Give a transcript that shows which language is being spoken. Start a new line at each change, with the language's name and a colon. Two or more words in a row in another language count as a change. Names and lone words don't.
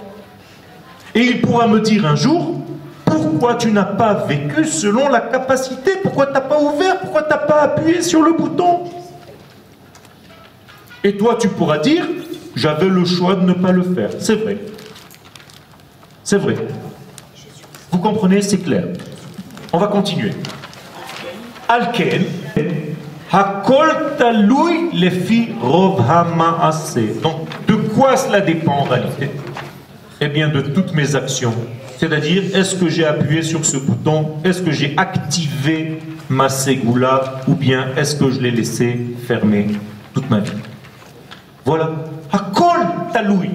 French: Et il pourra me dire un jour, Pourquoi tu n'as pas vécu selon la capacité? Pourquoi tu n'as pas ouvert? Pourquoi tu n'as pas appuyé sur le bouton? Et toi, tu pourras dire, j'avais le choix de ne pas le faire. C'est vrai. C'est vrai. Vous comprenez, c'est clair. On va continuer.
Hebrew: אלכן הכל תלוי לפי רוב המעשה.
French: Donc, de quoi cela dépend en réalité? Eh bien, de toutes mes actions. C'est-à-dire, est-ce que j'ai appuyé sur ce bouton? Est-ce que j'ai activé ma ségoula? Ou bien est-ce que je l'ai laissé fermer toute ma vie? Voilà.
Hebrew: הכל תלוי.